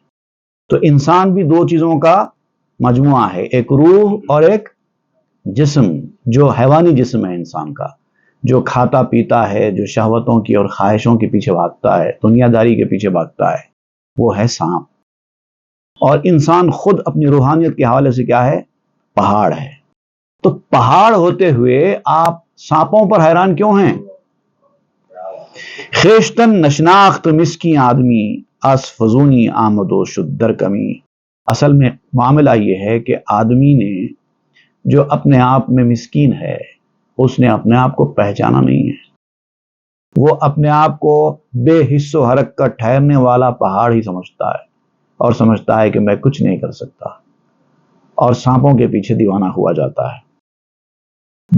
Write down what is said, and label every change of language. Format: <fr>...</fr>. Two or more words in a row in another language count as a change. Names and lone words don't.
<ur>تو انسان بھی دو چیزوں کا مجموعہ ہے، ایک روح اور ایک جسم، جو حیوانی جسم ہے انسان کا، جو کھاتا پیتا ہے، جو شہوتوں کی اور خواہشوں کے پیچھے بھاگتا ہے، دنیا داری کے پیچھے بھاگتا ہے، وہ ہے سانپ۔ اور انسان خود اپنی روحانیت کے حوالے سے کیا ہے؟ پہاڑ ہے۔ تو پہاڑ ہوتے ہوئے آپ سانپوں پر حیران کیوں ہیں؟</ur> <fa>خیشتن نشناخت مسکین آدمی، اس فزونی آمد و شد در کمی۔</fa> <ur>اصل میں معاملہ یہ ہے کہ آدمی نے جو اپنے آپ میں مسکین ہے، اس نے اپنے آپ کو پہچانا نہیں ہے۔ وہ اپنے آپ کو بے حس و حرکت ٹھہرنے والا پہاڑ ہی سمجھتا ہے، اور سمجھتا ہے کہ میں کچھ نہیں کر سکتا، اور سانپوں کے پیچھے دیوانہ ہوا جاتا ہے۔</ur>